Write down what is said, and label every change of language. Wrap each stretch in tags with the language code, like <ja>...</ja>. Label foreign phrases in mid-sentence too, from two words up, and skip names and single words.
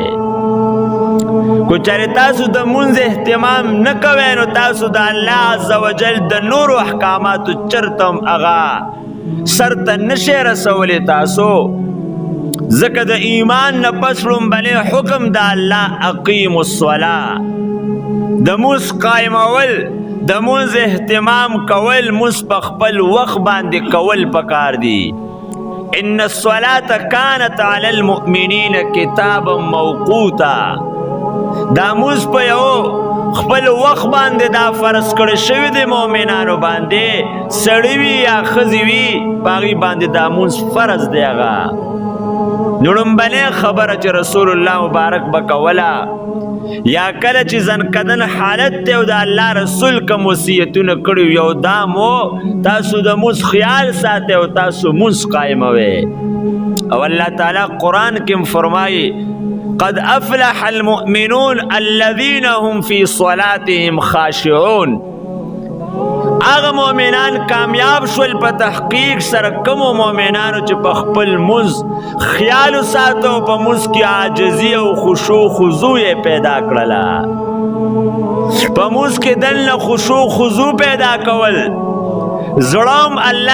<ps>کو چېرې تاسو د مونځ اهتمام نه کوئ نو تاسو د الله</ps> <ar>عز وجل</ar> <ps>د نورو احکاماتو چرته هم هغه سرته نشئ رسولی تاسو. ځکه د ایمان نه پس لومبنی حکم د الله</ps> <ar>اقیم الصلاة،</ar> <ps>د مونځ قایمول، د مونځ اهتمام کول، مونځ په خپل وخت باندې کول پکار دي.</ps> <ar>ان الصلاة كانت على المؤمنین کتابا موقوتا،</ar> <ps>دا مونځ په یو خپل وخت باندې دا فرض کړی شوی دی مؤمنانو باندې، سړی وي یا ښځې وي په هغې باندې دا مونځ فرض دی. هغه نړمبنی خبره چې رسول الله مبارک به کوله یا کله چې زنکدن حالت دی او د الله رسول کوم وصیتونه کړي یو دا مو تاسو د مونځ خیال ساتئ او تاسو مونځ قایموئ. او الله تعالی قرآن کې فرمایي</ps> <ar>قد افلح المؤمنون الذين هم في صلاتهم خاشعون.</ar> <ps>هغه مؤمنان کامیاب شول په تحقیق سره کومو مؤمنانو چې په خپل مونځ خیال وساتو، په مونځ کې عاجزي او خشوع خضوع یې پیدا کړله. په مونځ کې دننه خشوع خضوع پیدا کول زړه هم الله</ps>